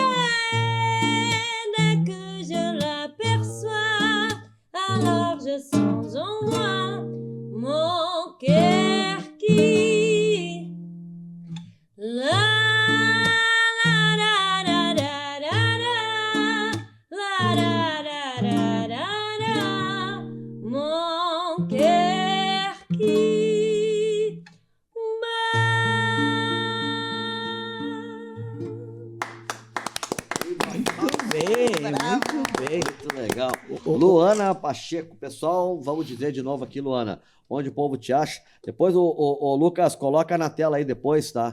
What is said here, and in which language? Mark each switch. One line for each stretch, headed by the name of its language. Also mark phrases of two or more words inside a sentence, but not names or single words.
French: Dès que je l'aperçois, alors je sens en moi mon cœur qui la la la la la la la la la la la la, mon cœur qui
Portuguese: Muito bem, muito bem. Muito legal. Luana Pacheco, pessoal, vamos dizer de novo aqui, Luana, onde o povo te acha. Depois o Lucas coloca na tela aí depois, tá?